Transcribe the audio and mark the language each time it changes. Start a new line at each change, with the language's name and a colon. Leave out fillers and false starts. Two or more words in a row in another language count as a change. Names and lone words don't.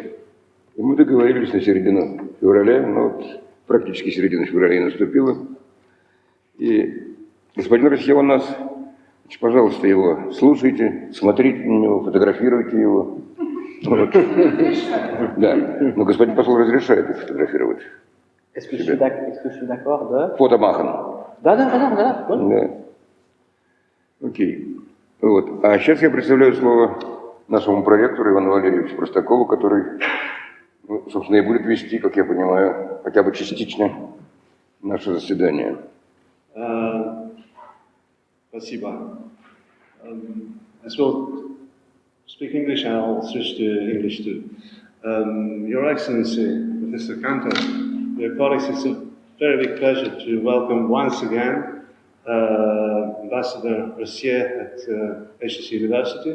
Russian: И мы договорились на середину февраля, но вот практически середина февраля и наступила. И господин Россье у нас, пожалуйста, его слушайте, смотрите на него, фотографируйте его. Вот. Да, но господин посол разрешает их фотографировать.
French: Est-ce que je suis d'accord de... Фотомахан.
Russian: Да. Окей. Вот. А сейчас я представляю слово нашему проректору Ивану Валерьевичу Простакову, который, собственно, и будет вести, как я понимаю, хотя бы частично наше заседание. Спасибо.
English: Speak English and I'll switch to English too. Your Excellency, Mr. Cantor, dear colleagues, it's a very big pleasure to welcome once again Ambassador Россье at HSC University.